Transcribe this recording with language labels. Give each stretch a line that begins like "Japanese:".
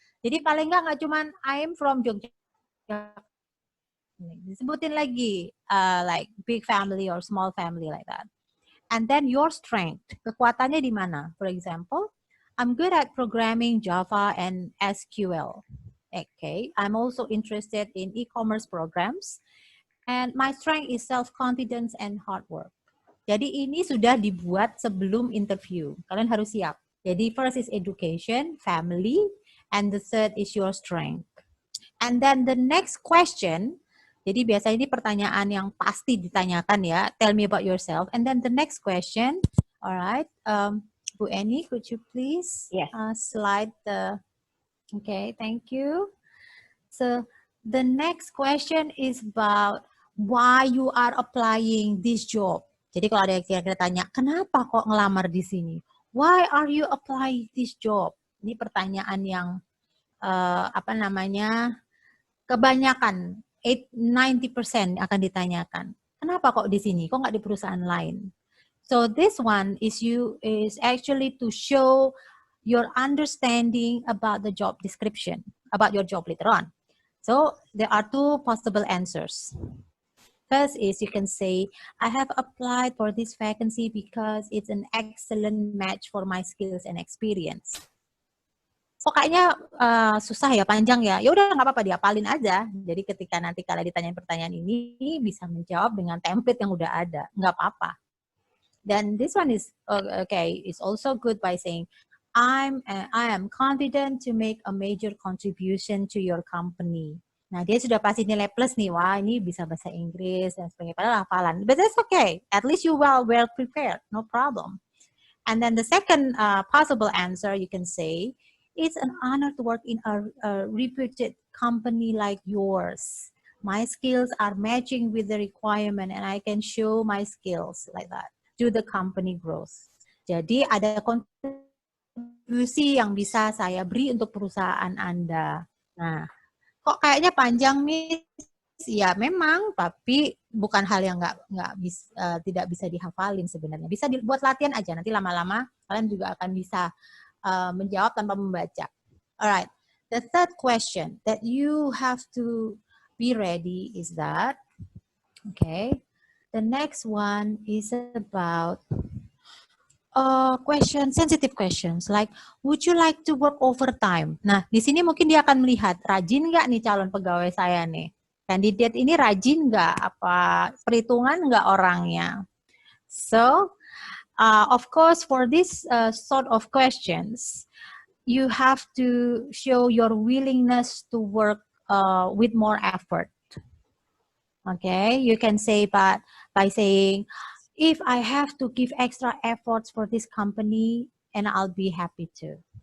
Indonesian: Jadi paling nggak cuman
English: I'm from Yogyakarta.
Indonesian: Disebutin lagi
English: like big family or small family, like that. And then your strength,
Indonesian: kekuatannya di mana?
English: For example, I'm good at programming Java and SQL. Okay, I'm also interested in e-commerce programs. And my strength is self-confidence and hard work.
Indonesian: Jadi ini sudah dibuat sebelum interview. Kalian harus siap.
English: Jadi first is education, family, and the third is your strength. And then the next question,
Indonesian: jadi biasanya ini pertanyaan yang pasti ditanyakan ya.
English: Tell me about yourself. And then the next question, alright, Bu Eni, could you please slide the, okay, thank you. So the next question is about why you are applying this job.
Indonesian: Jadi kalau ada yang kira-kira tanya, kenapa kok ngelamar di sini?
English: Why are you applying this job?
Indonesian: Ini pertanyaan yang kebanyakan 90% akan ditanyakan. Kenapa kok di sini? Kok nggak di perusahaan lain?
English: So this one is actually to show your understanding about the job description, about your job later on. So there are 2 possible answers. First is you can say, I have applied for this vacancy because it's an excellent match for my skills and experience.
Indonesian: Kayaknya susah ya, panjang ya. Ya udah nggak apa-apa, diapalin aja. Jadi ketika nanti kalian ditanya pertanyaan ini bisa menjawab dengan template yang udah ada, nggak apa-apa.
English: Then this one is is also good by saying I am confident to make a major contribution to your company.
Indonesian: Nah dia sudah pasti nilai plus nih, wah ini bisa bahasa Inggris dan sebagainya, padahal hafalan.
English: But that's okay. At least you well prepared, no problem. And then the second possible answer you can say, it's an honor to work in a reputed company like yours. My skills are matching with the requirement and I can show my skills like that to the company growth.
Indonesian: Jadi ada kontribusi yang bisa saya beri untuk perusahaan Anda. Nah, kok kayaknya panjang nih? Ya memang, tapi bukan hal yang tidak bisa dihafalin sebenarnya. Bisa dibuat latihan aja, nanti lama-lama kalian juga akan bisa menjawab tanpa membaca.
English: Alright, the third question that you have to be ready is that, okay, the next one is about sensitive questions like, would you like to work overtime?
Indonesian: Nah, di sini mungkin dia akan melihat, rajin nggak nih calon pegawai saya nih? Kandidat ini rajin nggak? Apa perhitungan nggak orangnya?
English: So, of course, for this sort of questions, you have to show your willingness to work with more effort. Okay, you can say by saying, if I have to give extra efforts for this company, and I'll be happy to.